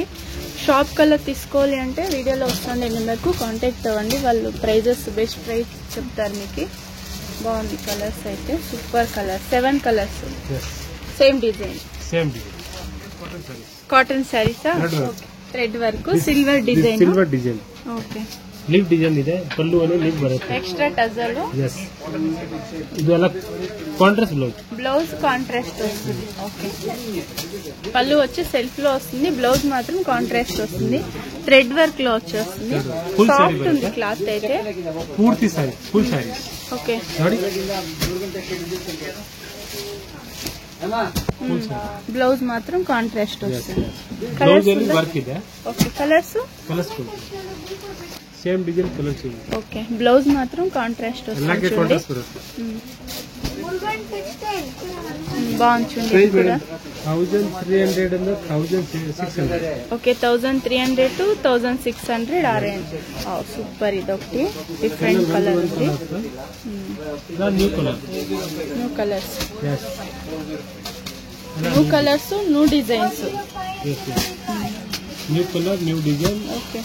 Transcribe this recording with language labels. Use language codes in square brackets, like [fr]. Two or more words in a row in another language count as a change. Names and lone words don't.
[te] షాప్ కలర్ తీసుకోవాలి అంటే వీడియోలో వస్తుంది నెంబర్కు కాంటాక్ట్ అవ్వండి, వాళ్ళు [en] prizes best price [te] చెప్తారు మీకు. బాగుంది కలర్స్ అయితే, [en] super color. [te] 7 [en] colors, same design. cotton sarees? thread work, silver design. silver design. [te] ఓకే, [en] leaf design [kn] ಇದೆ, ಪಲ್ಲು ಅನ್ನು ಲೀಫ್ ಬರುತ್ತೆ. [en] extra tassel. [kn] yes, ಇದು ಎಲ್ಲ [en] contrast blouse. blouse contrast [te] వస్తుంది. ఓకే, పళ్ళు వచ్చి సెల్ఫ్ లో వస్తుంది, బ్లౌజ్ మాత్రం కాంట్రాస్ట్ వస్తుంది. [en] thread work [te] లో వచ్చేస్తుంది. సాఫ్ట్ ఉంది క్లాత్ అయితే. పూర్తి సారీ, ఫుల్ సారీ. ఓకే, [kn] ನೋಡಿ [te] బ్లౌజ్ మాత్రం కాంట్రాస్ట్ వస్తుంది. [kn] ಬ್ಲೌಸ್ ಅಲ್ಲಿ ವರ್ಕ್ ಇದೆ. [en] okay, colors same design, colors. [te] ఓకే, బ్లౌజ్ మాత్రం కాంట్రాస్ట్ వస్తుంది. [kn] కాంట్రాస్ట్ బರುತ್ತೆ. [te] బాగుంది చూడండి. [en] 1300 and 1600. [te] ఓకే, 1300 to 1600 ఆ రేంజ్. సూపర్. ఇది ఒకటి [en] different color [te] ఉంది. [en] new color, new colors, new colors, new designs. new color, new design.